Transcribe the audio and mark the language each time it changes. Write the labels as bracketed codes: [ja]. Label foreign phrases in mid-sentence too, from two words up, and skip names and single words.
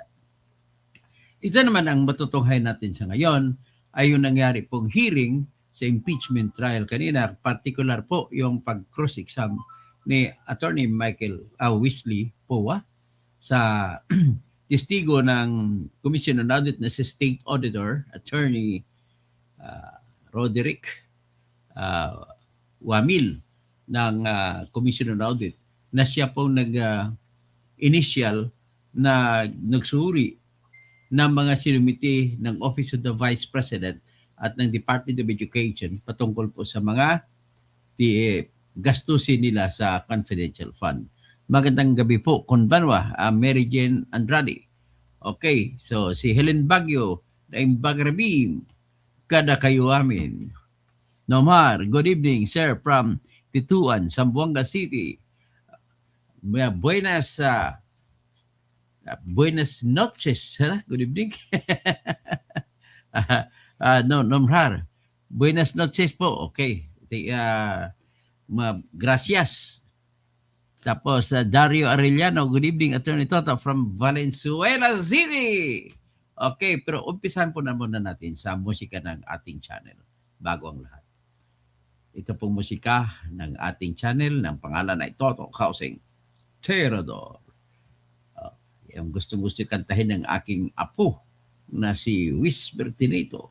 [tl] Ito naman ang matutunghayan natin sa ngayon ay yung nangyari pong hearing sa impeachment trial kanina. Particular po yung pag-cross-exam ni Attorney Michael Wesley Powa sa testigo ng Commission on Audit na si State Auditor, Attorney Roderick Wamil ng Commission on Audit na siya pong nag-initial na nagsuri ng mga sinumiti ng Office of the Vice President at ng Department of Education patungkol po sa mga gastusin nila sa [en] confidential fund. [tl] Magandang gabi po, Konbanwa, Mary Jane Andrade. Okay, so si Helen Baguio, Naim Bagrabim, kada kayo amin. [en] Nomar, good evening, sir, from Tituan, Zamboanga City. [es] Buenas noches, [en] good evening. [es] Nomar, buenas noches po, okay. [tl] Gracias. Tapos Dario Arellano, [en] good evening, Attorney Toto from Valenzuela City. [tl] Okay, pero umpisahan po na muna natin sa musika ng ating channel bago ang lahat. Ito pong musika ng ating channel ng pangalan ay Toto Housing Terador. Yung gustong-gusto kantahin ng aking apo na si Wiz Bertinato.